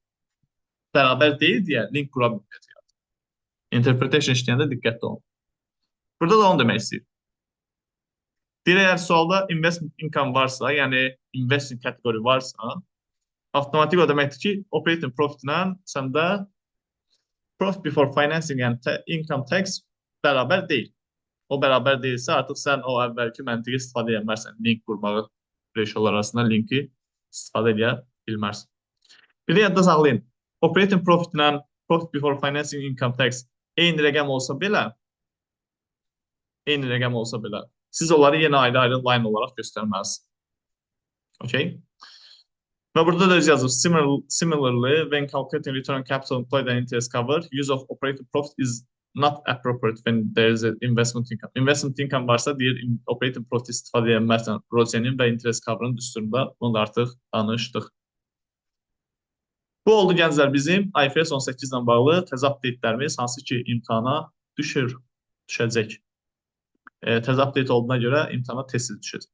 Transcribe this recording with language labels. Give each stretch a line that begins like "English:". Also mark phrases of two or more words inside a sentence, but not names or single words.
Azerbaijani: Bərabər deyil deyə link qura bilməyəcək. Interpretation işləyəndə diqqətli olun. Burada da onu demək istəyir. Deyir, əgər sualda
English: investment income
Azerbaijani: varsa, yəni investing kateqori varsa, avtomatik o deməkdir ki,
English: operating profit-lə
Azerbaijani: səndə
English: profit before financing,
Azerbaijani: yəni
English: income tax
Azerbaijani: bərabər deyil. O bərabər deyilsə, artıq sən o əvvəlki məntiqi istifadə edəmərsən. Link qurmağı ratiolar arasında linki istifadə edə bilmərsən. Bir də yadda saxlayın.
English: Operating profit
Azerbaijani: ilə
English: profit before financing income tax
Azerbaijani: eyni rəqəm olsa belə, siz onları yenə ayrı-ayrı line olaraq göstərməlisiniz. Okay? Və burada da öz yazır.
English: Similarly, when calculating return on capital employed and interest cover, use of operating profit is not appropriate when there is an investment income. Investment income
Azerbaijani: varsa deyir,
English: operating profit
Azerbaijani: istifadə edilmərsən rozenin və
English: interest cover'ın
Azerbaijani: düsturunda bunu da artıq danışdıq. Bu oldu gənclər bizim IFRS 18 ilə bağlı təzə
English: update-lərimiz,
Azerbaijani: hansı ki imtahana düşəcək. Təzə
English: update
Azerbaijani: olduğuna görə imtahana tezsiz düşəcək.